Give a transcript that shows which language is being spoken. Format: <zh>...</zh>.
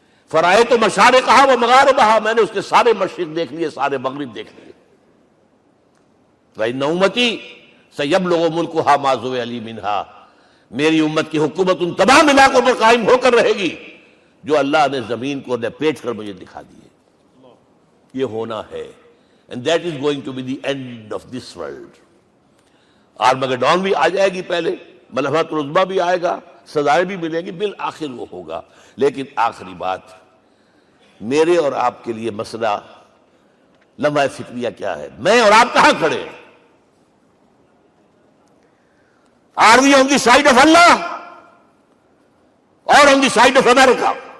<ar>فرائے تو مشارقہا و مغاربہا,</ar> <ur>میں نے اس کے سارے مشرق دیکھ لیے, سارے مغرب دیکھ لیے.</ur> <ar>وَإِنَّ أُمَّتِي سَيَبْلُغُ مُلْكُهَا مَا زُوِئَ مِنْهَا,</ar> <ur>میری امت کی حکومت ان تمام علاقوں پر قائم ہو کر رہے گی جو اللہ نے زمین کو لپیٹ کر مجھے دکھا دیے. یہ ہونا ہے,</ur> <en>and that is going to be the end of this world.</en> <ur>Armageddon بھی آ جائے گی پہلے, ملحمت العظمیٰ بھی آئے گا, سزائیں بھی ملیں گی, بالآخر وہ ہوگا. لیکن آخری بات, میرے اور آپ کے لیے مسئلہ لمحہ فکریہ کیا ہے؟ میں اور آپ کہاں کھڑے ہیں؟</ur> <en>Are we on the side of Allah or on the side of America?</en>